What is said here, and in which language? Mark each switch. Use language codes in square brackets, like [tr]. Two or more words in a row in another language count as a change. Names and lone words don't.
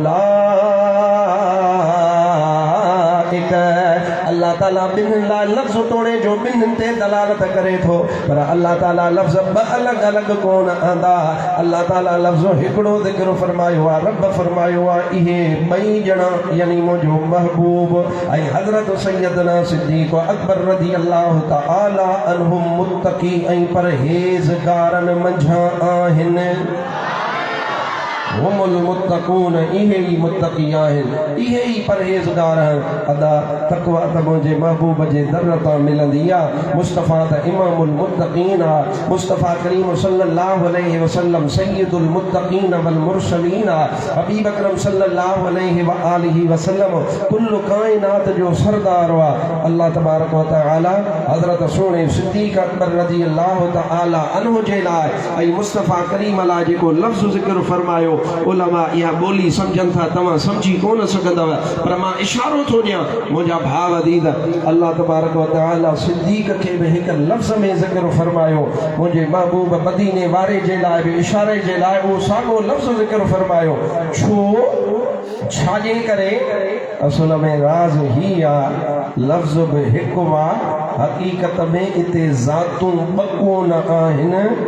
[sd] अल्लाह ताला ॿिन्हिनि लाइ लफ़्ज़ तोड़े जो ॿिन्हिनि ते दलालत करे थो पर अल्लाह ताला लफ़्ज़ ॿ अलॻि अलॻि कोन आंदा अल्लाह ताला लफ़्ज़ हिकिड़ो ज़िक्र फरमायो आहे रब फरमायो आहे इहे ॿई ॼणा यानी मुंहिंजो महबूब ऐं हज़रत सैयदना सिद्दीक़ अकबर [ar] رضي الله تعالى عنهم [sd] मुत्तक़ी ऐं परहेज़गारनि मंझां आहिनि [ar] هم المتقون [sd] इहे ई मुत्तक़ी आहिनि इहे ई परहेज़गार आहिनि अदा तक़वा त मुंहिंजे महबूब जे दर तां मिलंदी आहे मुस्तफ़ा त [ar] إمام المتقين [sd] आहे मुस्तफ़ा करीम [ar] صلى الله عليه وسلم سيد المتقين وال مرسلين [sd] आहे हबीब अकरम [ar] صلى الله عليه وآله وسلم [sd] कुल्ल काइनात जो सरदार आहे [ar] الله تبارك وتعالى [sd] हज़रत सोने सिद्दीक़ अकबर [ar] رضي الله تعالى عنه [sd] जे लाइ ऐं मुस्तफ़ा करीम लाइ जेको लफ़्ज़ ज़िक्र फरमायो उलमा इहा ॿोली सम्झनि था तव्हां सम्झी कोन सघंदव पर मां इशारो थो ॾियां मुंहिंजा भाउ अदीद [ar] الله تبارك وتعالى [sd] सिद्दीक़ खे बि हिकु लफ़्ज़ में ज़िक्र फरमायो मुंहिंजे महबूब मदीने वारे जे लाइ बि इशारे जे लाइ उहो साॻियो लफ़्ज़ ज़िक्र फरमायो छो छाजे करे असुल में राज़ ही आहे लफ़्ज़ बि हिकु आहे हक़ीक़त में इते ज़ातूं ॿ कोन आहिनि